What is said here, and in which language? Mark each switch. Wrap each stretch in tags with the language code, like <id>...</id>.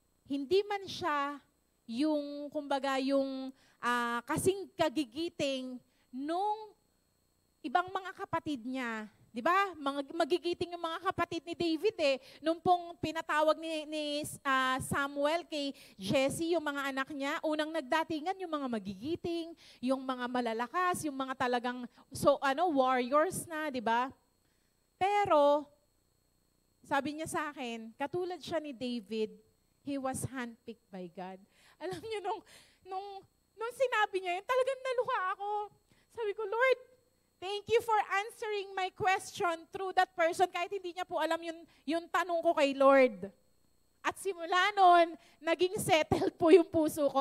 <tl>Hindi man siya yung, kumbaga, yung kasing kagigiting nung ibang mga kapatid niya. Di ba? Magigiting yung mga kapatid ni David eh. Nung pong pinatawag ni Samuel kay Jesse, yung mga anak niya, unang nagdatingan yung mga magigiting, yung mga malalakas, yung mga talagang warriors na, di ba? Pero, sabi niya sa akin, katulad siya ni David,</tl> <en>he was handpicked by God.</en> <tl>Alam niyo, nung sinabi niya yun, talagang naluha ako.</tl> <en>Sabi ko, Lord, thank you for answering my question through that person</en> <tl>kahit hindi niya po alam yung tanong ko kay Lord. At simula nun, naging settled po yung puso ko.</tl>